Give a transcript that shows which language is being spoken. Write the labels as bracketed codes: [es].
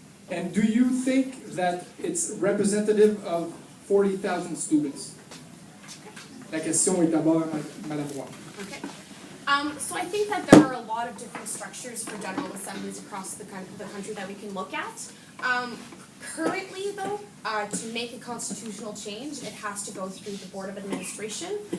[en] And do you think that it's representative of 40,000 students? [fr] La question est d'abord à Mme Roy. [en] Okay. So I think that there are a lot of different structures for general assemblies across the country that we can look at. Currently, though, to make a constitutional change, it has to go through the Board of Administration.